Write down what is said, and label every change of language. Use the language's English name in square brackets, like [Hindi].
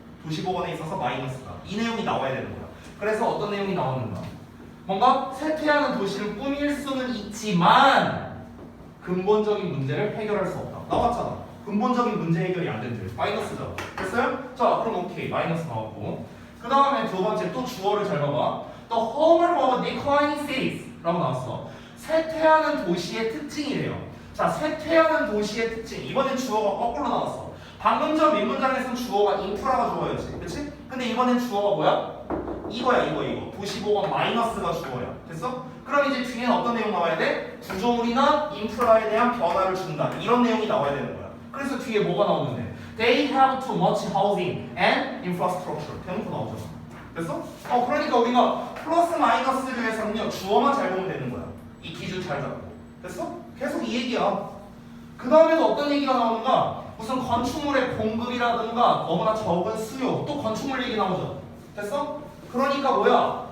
[Korean] 도시보건에 있어서 마이너스다. 이 내용이 나와야 되는 거야. 그래서 어떤 내용이 나오는가? 뭔가 쇠퇴하는 도시를 꾸밀 수는 있지만 근본적인 문제를 해결할 수 없다. 나왔잖아. 근본적인 문제 해결이 안 된대. 마이너스죠. 됐어요? 자, 그럼 오케이. 마이너스 나왔고. 그 다음에 두 번째 또 주어를 잘 봐봐. [English] The hallmark of declining cities [Korean] 라고 나왔어. 쇠퇴하는 도시의 특징이래요. 자, 쇠퇴하는 도시의 특징. 이번엔 주어가 거꾸로 나왔어. 방금 전 윗문장에서는 주어가 인프라가 주어였지. 그치? 근데 이번엔 주어가 뭐야? 이거야, 이거. 도시보건 마이너스가 주어야. 됐어? 그럼 이제 뒤에는 어떤 내용 나와야 돼? 구조물이나 인프라에 대한 변화를 준다. 이런 내용이 나와야 되는 거야. 그래서 뒤에 뭐가 나오는데? [English] They have too much housing and infrastructure. [Korean] 대놓고 나오잖아. 됐어? 그러니까 우리가 플러스 마이너스류에서는요, 주어만 잘 보면 되는 거야. 이 기준 잘 잡고. 됐어? 계속 이 얘기야. 그 다음에도 어떤 얘기가 나오는가? 무슨 건축물의 공급이라든가 너무나 적은 수요, 또 건축물 얘기 나오죠. 됐어? 그러니까 뭐야?